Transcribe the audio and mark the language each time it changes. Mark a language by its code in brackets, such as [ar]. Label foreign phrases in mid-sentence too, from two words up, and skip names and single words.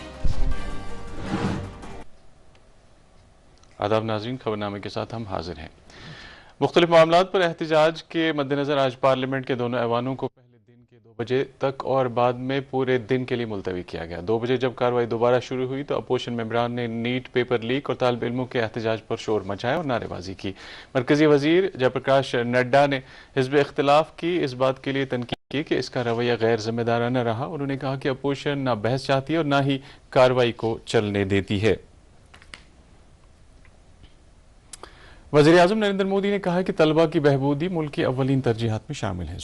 [ur] آداب ناظرین، خبرنامے کے ساتھ ہم حاضر ہیں۔ مختلف معاملات پر احتجاج کے مد نظر آج پارلیمنٹ کے دونوں ایوانوں کو پہلے دن کے 2 بجے تک اور بعد میں پورے دن کے لیے ملتوی کیا گیا۔ 2 بجے جب کارروائی دوبارہ شروع ہوئی تو اپوزیشن ممبران نے نیٹ پیپر لیک اور طالب علموں کے احتجاج پر شور مچایا اور نعرے بازی کی۔ مرکزی وزیر جے پرکاش نڈا نے حزب اختلاف کی اس بات کے لیے تنقید کی کہ اس کا رویہ غیر ذمہ دارانہ رہا۔ انہوں نے کہا کہ اپوزیشن نہ بحث چاہتی ہے اور نہ ہی کارروائی کو چلنے دیتی ہے۔ وزیر اعظم نریندر مودی نے کہا کہ طلبہ کی بہبودی ملک کی اولین ترجیحات میں شامل ہے۔